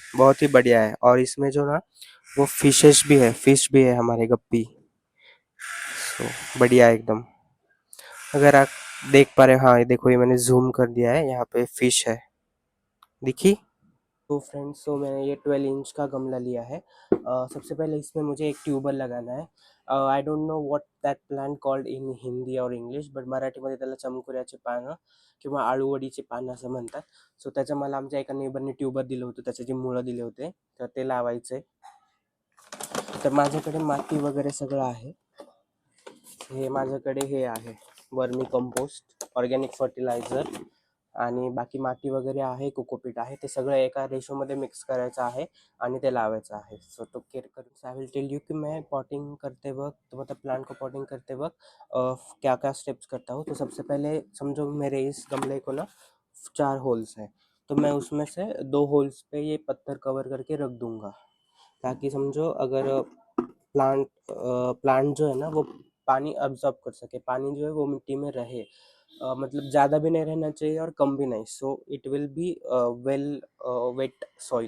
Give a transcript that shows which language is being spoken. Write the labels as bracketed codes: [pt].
[hi] बहुत ही बढ़िया है, और इसमें जो ना वो फिशेस भी है, फिश भी है हमारे गप्पी। सो बढ़िया एकदम। अगर आप देख पा रहे हो, हाँ ये देखो, ये मैंने जूम कर दिया है, यहाँ पे फिश है, दिखी। तो फ्रेंड्स, तो मैंने ये 12 इंच का गमला लिया है। सबसे पहले इसमें मुझे एक ट्यूबर लगाना है। [en] I don't know what that plant called in Hindi और English, [mr] बट मराठीमध्ये त्याला चमकुऱ्याचे पानं किंवा आळूवडीचे पानं असं म्हणतात. सो त्याचं मला आमच्या एका नेबरने ट्यूबर दिलं होतं, त्याचे जे मुळं दिले होते, तर ते लावायचे. तर माझ्याकडे माती वगैरे सगळं आहे. हे माझ्याकडे हे आहे वर्मी कंपोस्ट, ऑर्गॅनिक फर्टिलायझर, आणि बाकी माती वगैरे आहे, कोकोपीट आहे, ते सगळं एका रेशोमध्ये मिक्स करायचं आहे आणि ते लावायचं आहे. [hi] सो तो केयर करूँ [en] I will tell you [hi] कि मैं पॉटिंग करते वक्त, मतलब प्लांट को पॉटिंग करते वक्त क्या क्या स्टेप्स करता हूँ। तो सबसे पहले समझो मेरे इस गमले को ना 4 होल्स हैं, तो मैं उसमें से 2 होल्स पे ये पत्थर कवर करके रख दूंगा, ताकि समझो अगर प्लांट जो है ना वो पानी अब्जॉर्ब कर सके, पानी जो है वो मिट्टी में रहे, मतलब ज़्यादा भी नहीं रहना चाहिए और कम भी नहीं, [en] So it will be well wet soil.